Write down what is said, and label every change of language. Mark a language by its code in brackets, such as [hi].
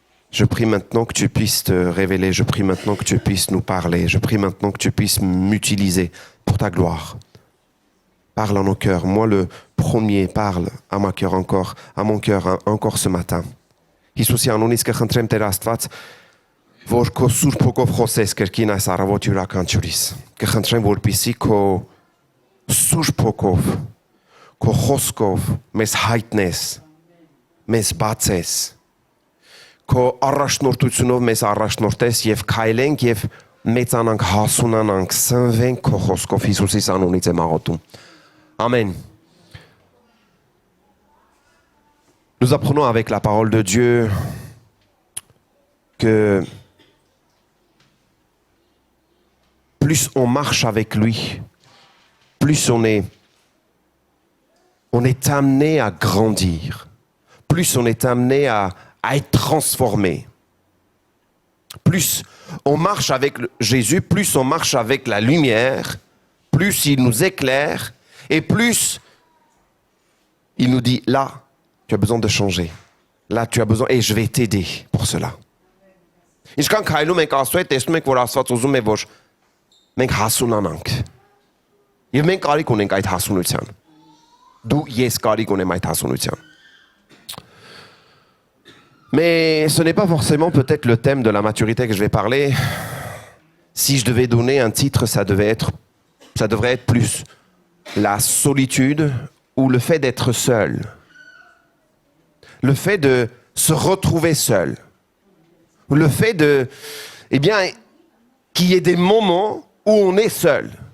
[fr] Je prie maintenant que tu puisses te révéler. Je prie maintenant que tu puisses nous parler. Je prie maintenant que tu puisses m'utiliser pour ta gloire. Parle à nos cœurs. Moi, le premier, parle à mon cœur encore ce matin. [hy] Հիսուսի անունից կխնդրեմ Տեր Աստված, որ քո սուրբ հոգով խոսես կրկին այս առավոտ յուրաքանչյուրիս։ Կխնդրեմ, որպեսզի քո սուրբ հոգով, քո խոսքով մեզ հայտնես, մեզ բացես, քո առաջնորդությունով մեզ առաջնորդես եւ քայլենք եւ մեծանանք, հասունանանք, սնվենք քո խոսքով Հիսուսի անունից եմ աղոթում։ Amen. [fr] Nous apprenons avec la parole de Dieu que plus on marche avec lui, plus on est amené à grandir, plus on est amené à être transformé. Plus on marche avec Jésus, plus on marche avec la lumière, plus il nous éclaire et plus il nous dit là, tu as besoin de changer. Là, tu as besoin, et je vais t'aider pour cela. [hy] Ինչքան քայլում ենք Աստծո հետ, տեսնում ենք, որ Աստված ուզում է, որ մենք հասունանանք։ Եվ մենք կարիք ունենք այդ հասունության։ Դու ես կարիք ունեմ այդ հասունության։ [fr] Mais ce n'est pas forcément peut-être le thème de la maturité que je vais parler. Si je devais donner un titre, ça devrait être plus la solitude ou le fait d'être seul. Le fait de se retrouver seul. Le fait de, qu'il y ait des moments où on est seul.